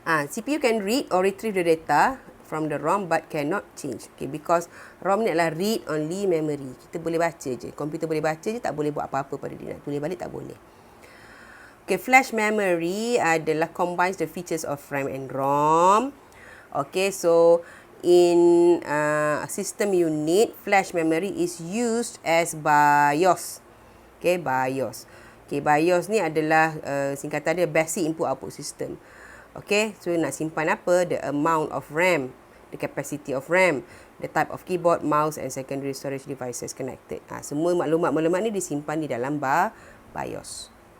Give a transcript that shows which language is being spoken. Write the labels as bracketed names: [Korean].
[English] CPU can read or retrieve the data from the ROM but cannot change. [Malay] Okay, because ROM ni adalah read only memory. Kita boleh baca je. Komputer boleh baca je, tak boleh buat apa-apa pada dia. Nak tulis balik tak boleh. [English] Okay, flash memory adalah combines the features of RAM and ROM. Okay, so in system unit, flash memory is used as BIOS. Okay, BIOS. [Malay] Okay, BIOS ni adalah singkatan dia basic input output system. [English] Okay, so [Malay] nak simpan apa? [English] The amount of RAM, the capacity of RAM, the type of keyboard, mouse and secondary storage devices connected. [Malay] Semua maklumat-maklumat ni disimpan di dalam BIOS.